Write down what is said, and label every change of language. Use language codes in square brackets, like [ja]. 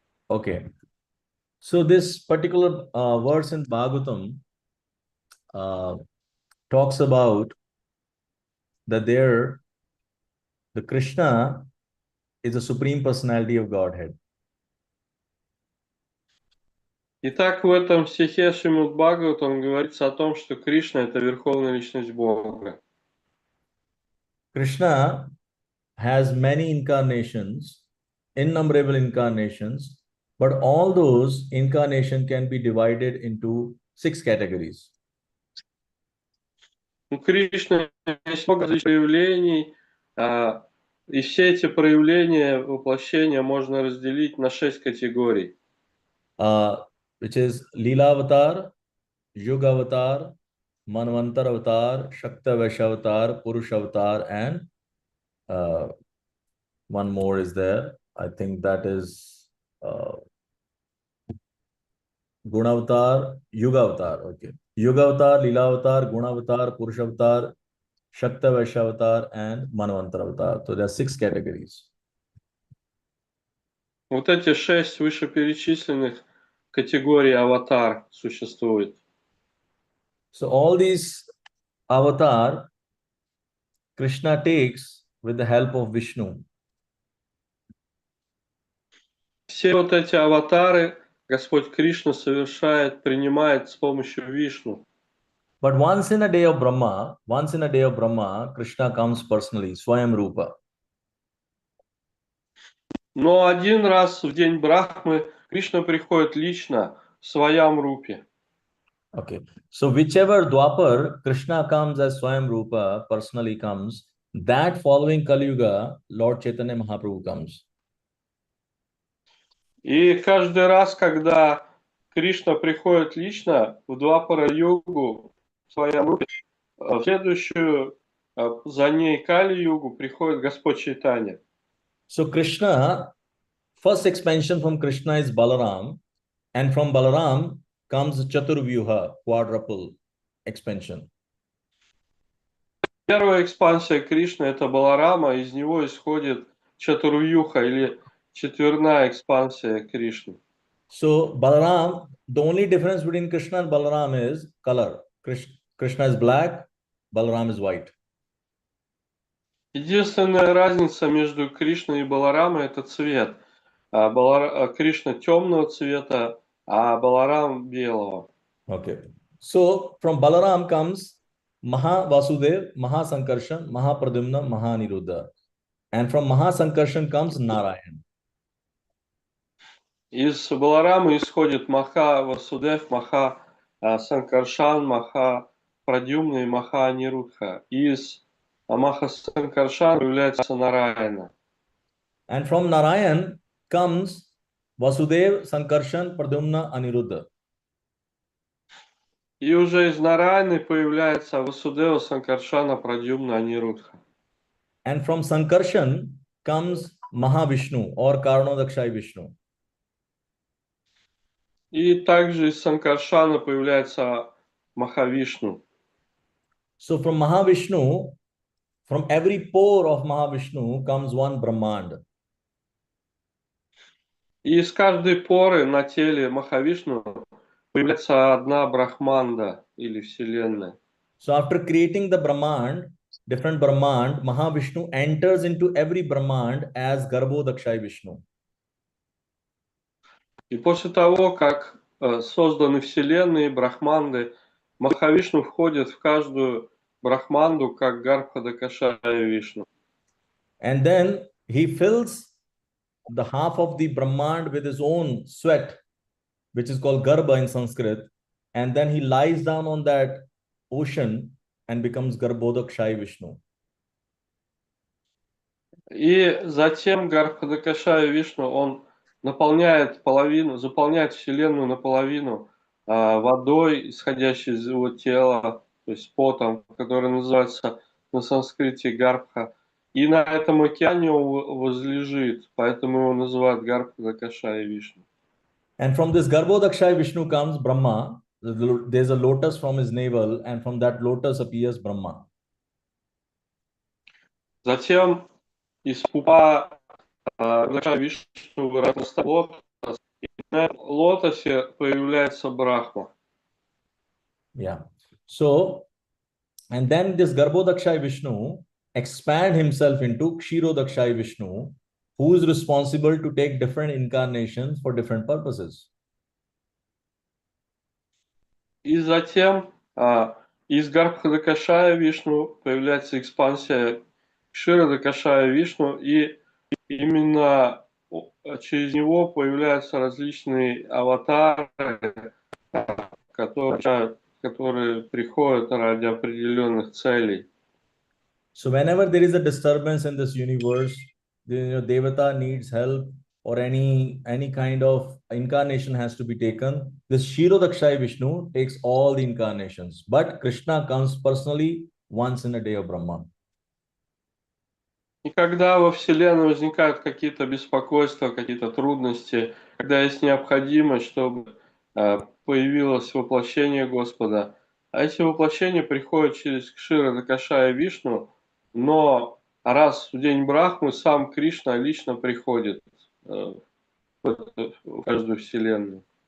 [en] Okay. So this particular verse in Bhagavatam uh, talks about that the Krishna is the supreme personality of Godhead. [ru] Итак, в этом стихе Шримад Бхагаватам говорится о том, что Кришна – это верховная личность Бога. [en] Krishna has many incarnations, innumerable incarnations, but all those incarnations can be divided into 6 categories. [ru] У Кришны есть много различных проявлений, и все эти проявления, воплощения можно разделить на 6 категорий. [en] Which is Leela Avatar, Yuga Avatar, Manvantar Avatar, Shakta Vaishya Avatar, Purush Avatar, and one more is there. I think that is Guna Avatar, Yuga Avatar. Okay. Yuga Avatar, Leela Avatar, Guna Avatar, Purush Avatar, Shakta Vaishya Avatar, and Manvantar Avatar. So there are 6 categories. [ru] Вот эти 6 вышеперечисленных категорий аватар существует. [en] So all these avatar Krishna takes with the help of Vishnu. [ru] Все вот эти аватары Господь Кришна совершает, принимает с помощью Вишну. [en] But once in a day of Brahma, Krishna comes personally, Swayam Rupa. [ru] Но один раз в день Брахмы Кришна приходит лично в своем рупе. [en] Okay. So whichever Dwapar Krishna comes as Swayam Rupa, personally comes, that following Kali Yuga, Lord Chaitanya Mahaprabhu comes. [ru] И каждый раз, когда Кришна приходит лично в Двапара-югу, в своем рупе, в следующую, за ней Кали-югу приходит Господь Чайтанья. [en] So Krishna, first expansion from Krishna is Balaram, and from Balaram comes Chaturvyuha, quadruple expansion. [ru] Первая экспансия Кришны – это Баларама, из него исходит Чатурвьюха или четверная экспансия Кришны. [en] So Balaram, the only difference between Krishna and Balaram is color. Krishna is black, Balaram is white. [ru] Единственная разница между Кришной и Баларамой – это цвет. Кришна темного цвета, а Баларам белого. [en] Okay. So from Balaram comes Maha Vasudev, Maha Sankarshan, Maha Pradyumna, Maha Niruddha. And from Maha Sankarshan comes Narayan. [ru] Из Баларамы исходит Маха Васудев, Маха Санкаршан, Маха Прадюмна и Маха Анирудха. Из Маха Санкаршан появляется Нараяна. [en] And from Narayan comes Vasudev, Sankarshan, Pradyumna, Aniruddha. [ru] И уже из Нараяны появляется Васудева, Санкаршана, Прадюмна, Анирудха. [en] And from Sankarshan comes Mahavishnu or Karanodakshai Vishnu. [ru] И также из Санкаршана появляется Махавишну. [en] So from Mahavishnu, from every pore of Mahavishnu comes one Brahmand. [ru] И из каждой поры на теле Махавишну появляется одна Брахманда или Вселенная. [en] So after creating the Brahmand, different Brahmand, Mahavishnu enters into every Brahmand as Garbhodakshai Vishnu. [ru] И после того, как созданы Вселенные, Брахманды, Махавишну входит в каждую Брахманду, как Гарбхадакашая Вишну. [en] And then he fills the half of the Brahmand with his own sweat, which is called Garbha in Sanskrit. And then he lies down on that ocean and becomes Garbhodakshai Vishnu. [ru] И затем Гарбхадакашая Вишну, он наполняет половину, заполняет Вселенную наполовину водой, исходящей из его тела, то есть потом, который называется на санскрите Гарбха. И на этом океане он возлежит, поэтому его называют Гарбхадакашая Вишну. [en] And from this Garbhodakshai Vishnu comes Brahma. There's a lotus from his navel, and from that lotus appears Brahma. [ru] Затем из пупа Вишну вырастает лотос, и на лотосе появляется Брахма. [en] Yeah. So, and then this Garbhodakshai Vishnu expand himself into Kshirodakshai Vishnu, who is responsible to take different incarnations for different purposes. [ru] И затем из Гарбхадакашая Вишну появляется экспансия Кширадакашая Вишну, и именно через него появляются различные аватары, которые приходят ради определенных целей. [en] So whenever there is a disturbance in this universe, Devata needs help or any kind of incarnation has to be taken. This Shirodakshai Vishnu takes all the incarnations, but Krishna comes personally once in a day of Brahma. [ru] И когда во Вселенной возникают какие-то беспокойства, какие-то трудности, когда есть необходимость, чтобы появилось воплощение Господа, а эти воплощения приходят через Кшира Дакашая Вишну, но раз в день Брахмы сам Кришна лично приходит в каждую Вселенную.